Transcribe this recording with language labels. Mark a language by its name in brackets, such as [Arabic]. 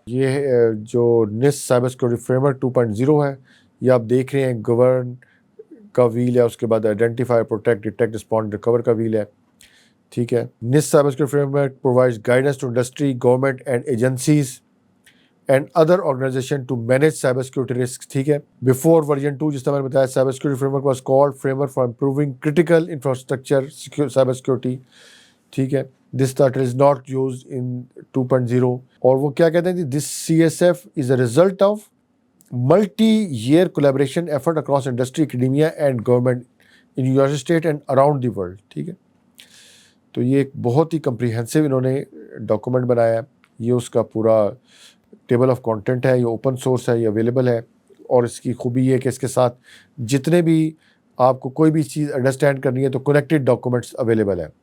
[Urdu] یہ جو nest cyber security frame work 2.0 ہے, یہ آپ دیکھ رہے ہیں. گورن کا ویل ہے, اس کے بعد identify, protect, detect, respond, recover کا ویل ہے. ٹھیک ہے, [English] NIST cyber security framework provides guidance to industry, government and agencies and other organization to manage cyber security risks. [Urdu] ٹھیک ہے, [English] before version 2 [Urdu] جس طرح میں نے بتایا, [English] cyber security framework was called framework for improving critical infrastructure cyber security. [Urdu] ٹھیک ہے, [English] this title is not used in 2.0. [Urdu] اور وہ کیا کہتے ہیں, [English] this CSF is a result of multi-year collaboration effort across industry, academia and government in United States and around the world. [Urdu] ٹھیک ہے, تو یہ ایک بہت ہی کمپریہنسو انہوں نے ڈاکومنٹ بنایا ہے. یہ اس کا پورا ٹیبل آف کانٹینٹ ہے, یہ اوپن سورس ہے, یہ اویلیبل ہے. اور اس کی خوبی یہ ہے کہ اس کے ساتھ جتنے بھی آپ کو کوئی بھی چیز انڈرسٹینڈ کرنی ہے تو کنیکٹڈ ڈاکومنٹس اویلیبل ہے.